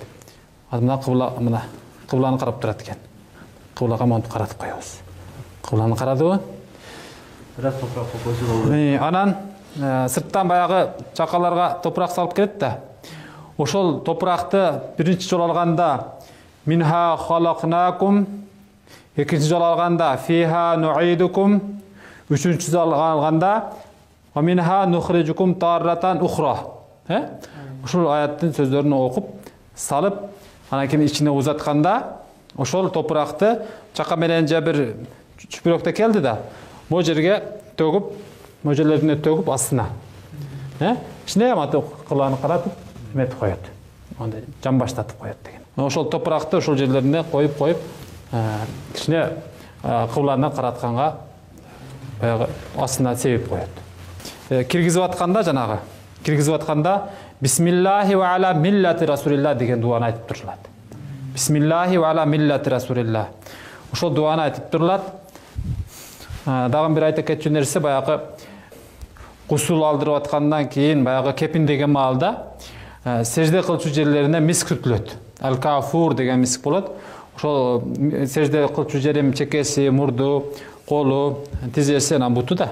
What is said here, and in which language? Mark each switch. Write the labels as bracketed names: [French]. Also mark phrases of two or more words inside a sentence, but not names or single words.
[Kyrgyz] Мына кыбла, мына кыбланы карап турат экен. Кыблага монтуп каратып коебуз. Кыбланы карадыбы? Бирок топуракка койсо болот. Анан сырттан баягы чакаларга топурак салып келет да. Ошол топуракты биринчи жолу алганда [Arabic] منها خلقناكم, [Kyrgyz] экинчи жолу алганда [Arabic] فيها نعيدكم, [Kyrgyz] үчүнчү жолу алганда [Arabic] ومنها نخرجكم تارة أخرى. [Kyrgyz] Ушул аяттын сөздөрүн окуп, салып, анан кийин ичине узатканда, ошол топуракты чака менен же бир чүпүрөктө келди да, могу жерге төгүп, могу жерлерине төгүп астына. Ичине маты кыбланы каратып, эметип коет. Андай жан баштатып коет деген. Ошол топуракты ошол жерлерине коюп, кичине кыбланы каратканга баягы астына себеп коет. Киргизип атканда жанагы, [Arabic] بسم الله وعلى ملة رسول الله [Kyrgyz] деген дуаны айтып турулат. [Arabic] بسم الله وعلى ملة رسول الله. [Kyrgyz] Ошол дуаны айтып турулат. Дагы бир айта кетчү нерсе баягы гусул алдырып аткандан кийин баягы кепин деген маалда сежде кылчу жерлерине миск сүртүлөт. Ал-кафур деген миск болот. Ошол сежде кылчу жерим чекеси, мурду, колу, тизеси, анан буту да.